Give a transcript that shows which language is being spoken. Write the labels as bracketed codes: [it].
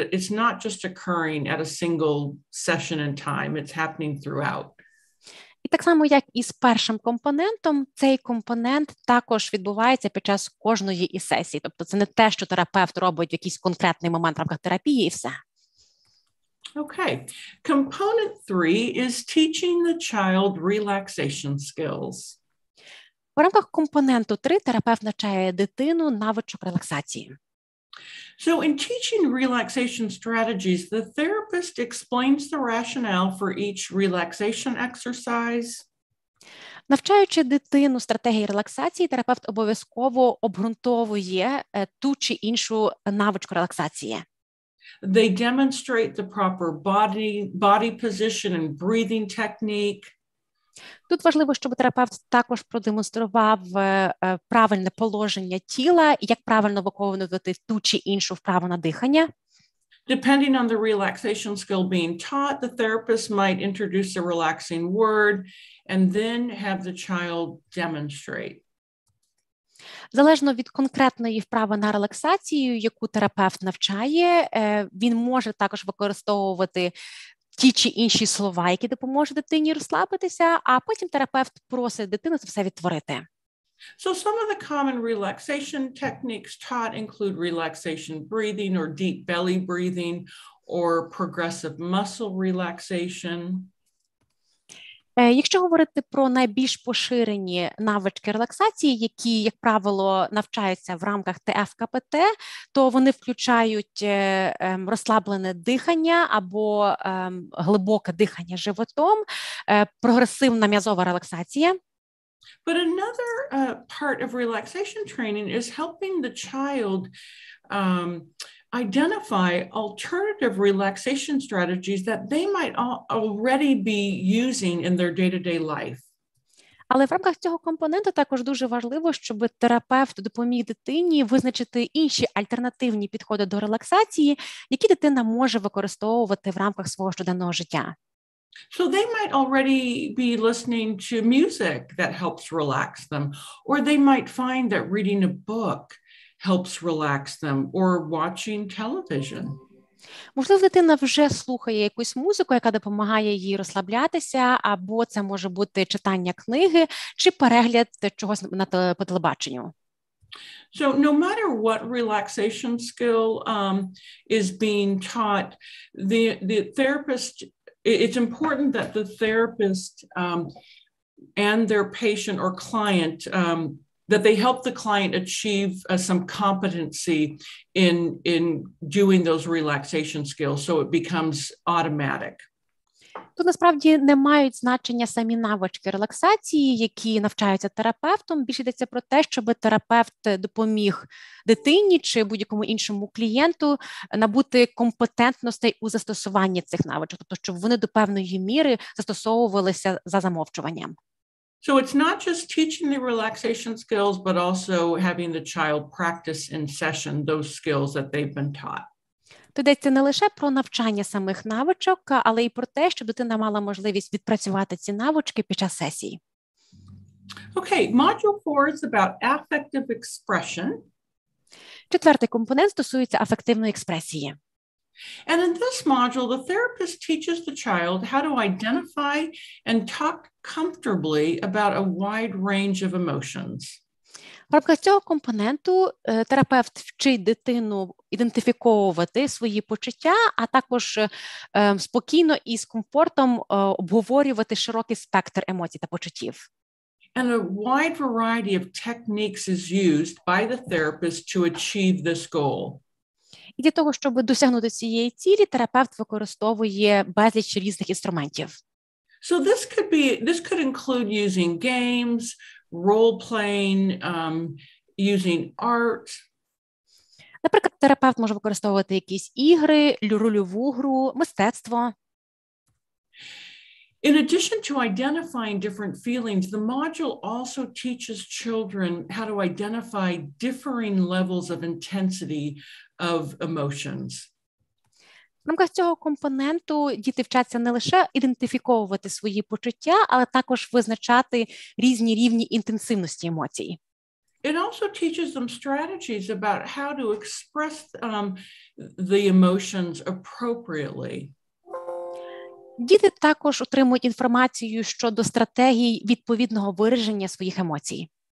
[en] It's not just occurring at a single session in time. It's happening throughout. [uk] І так само, як і з першим компонентом, цей компонент також відбувається під час кожної із сесій. Тобто це не те, що терапевт робить в якийсь конкретний момент в рамках терапії і все. [en] Okay. Component 3 is teaching the child relaxation skills. [uk] У рамках компоненту 3 терапевт навчає дитину навичок релаксації. [en] So in teaching relaxation strategies, the therapist explains the rationale for each relaxation exercise. [uk] Навчаючи дитину стратегії релаксації, терапевт обов'язково обґрунтовує ту чи іншу навичку релаксації. [en] They demonstrate the proper body position and breathing technique. [uk] Тут важливо, щоб терапевт також продемонстрував правильне положення тіла і як правильно виконувати ту чи іншу вправу на дихання. [en] Depending on the relaxation skill being taught, the therapist might introduce a relaxing word and then have the child demonstrate. [uk] Залежно від конкретної вправи на релаксацію, яку терапевт навчає, він може також використовувати ті чи інші слова, які допоможуть дитині розслабитися, а потім терапевт просить дитину це все відтворити. [en] So some of the common relaxation techniques taught include relaxation breathing or deep belly breathing or progressive muscle relaxation. [uk] Якщо говорити про найбільш поширені навички релаксації, які, як правило, навчаються в рамках ТФКПТ, то вони включають розслаблене дихання або глибоке дихання животом, прогресивна м'язова релаксація. [en] But another part of relaxation training is helping the child identify alternative relaxation strategies that they might already be using in their day-to-day life. [uk] Але в рамках цього компоненту також дуже важливо, щоб терапевт допоміг дитині визначити інші альтернативні підходи до релаксації, які дитина може використовувати в рамках свого щоденного життя. [en] So they might already be listening to music that helps relax them, or they might find that reading a book helps relax them, or watching television. [uk] Можливо, дитина вже слухає якусь музику, яка допомагає їй розслаблятися, або це може бути читання книги, чи перегляд чогось по телебаченню. [en] So no matter what relaxation skill is being taught, the therapist, it's important that the therapist and their patient or client, that they help the client achieve some competency in doing those relaxation skills so it becomes automatic. [uk] Тут насправді не мають значення самі навички релаксації, які навчаються терапевтом. Більше йдеться про те, щоб терапевт допоміг дитині чи будь-якому іншому клієнту набути компетентностей у застосуванні цих навичок, тобто щоб вони до певної міри застосовувалися за замовчуванням. [en] So it's not just teaching the relaxation skills, but also having the child practice in session those skills that they've been taught. [uk] То йдеться не лише про навчання самих навичок, але й про те, щоб дитина мала можливість відпрацювати ці навички під час сесії. [en] Okay, module 4 is about affective expression. [uk] Четвертий компонент стосується афективної експресії. [en] And in this module, the therapist teaches the child how to identify and talk comfortably about a wide range of emotions. [uk] В рамках цього компоненту терапевт вчить дитину ідентифіковувати свої почуття, а також спокійно і з комфортом обговорювати широкий спектр емоцій та почуттів. [en] And a wide variety of techniques is used by the therapist to achieve this goal. [uk] І для того, щоб досягнути цієї цілі, терапевт використовує безліч різних інструментів. [en] So this could include using games, role-playing, using art. [uk] Наприклад, терапевт може використовувати якісь ігри, рольову гру, мистецтво. [en] In addition to identifying different feelings, the module also teaches children how to identify differing levels of intensity of emotions. [uk] В рамках цього компоненту діти вчаться не лише ідентифіковувати свої почуття, але також визначати різні рівні інтенсивності емоцій. [en] It also teaches them strategies about how to express the emotions appropriately. [uk] Діти також отримують інформацію щодо стратегій відповідного вираження своїх емоцій.